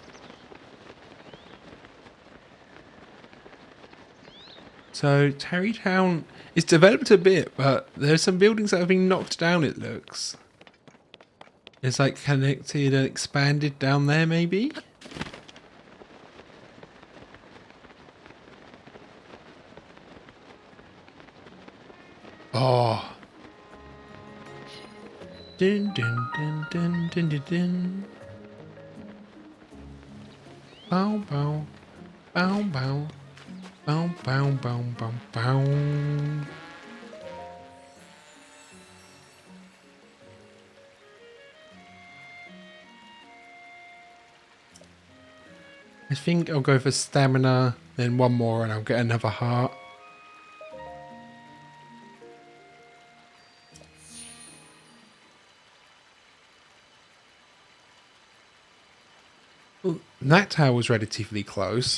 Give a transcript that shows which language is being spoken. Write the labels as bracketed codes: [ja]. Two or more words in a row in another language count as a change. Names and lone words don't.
[en] So, Tarrytown is developed a bit, but there's some buildings that have been knocked down, it looks. It's like connected and expanded down there, maybe? Oh. Dun, dun, dun, dun, dun, dun, dun. Bow, bow. Bow, bow. Bow, bow, bow, bow, bow. I think I'll go for stamina, then one more and I'll get another heart. Well, that tower was relatively close.